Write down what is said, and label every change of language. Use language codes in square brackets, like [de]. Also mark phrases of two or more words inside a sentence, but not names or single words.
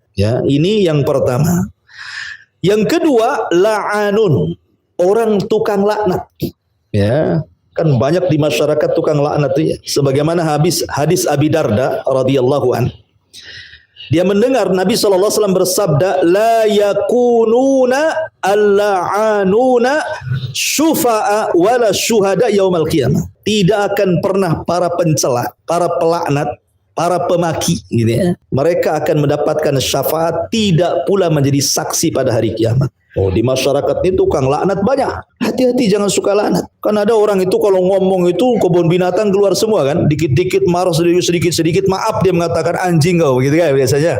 [id] Ya, ini yang pertama. Yang kedua, la'anun. Orang tukang laknat. Ya, kan banyak di masyarakat tukang laknat itu ya. Sebagaimana hadis Abi Darda [ar] رضي الله عنه. [id] Dia mendengar Nabi SAW bersabda, [ar] لا يكونون اللعانون شفعاء ولا شهداء يوم القيامة. [id] Tidak akan pernah para pencela, para pelaknat, para pemaki gitu ya. Mereka akan mendapatkan syafaat, tidak pula menjadi saksi pada hari kiamat. Oh, di masyarakat ini tukang laknat banyak. Hati-hati jangan suka laknat. Kan ada orang itu kalau ngomong itu kebun binatang keluar semua kan. Dikit-dikit marah, sedikit-sedikit maaf dia mengatakan anjing kau begitu kan biasanya.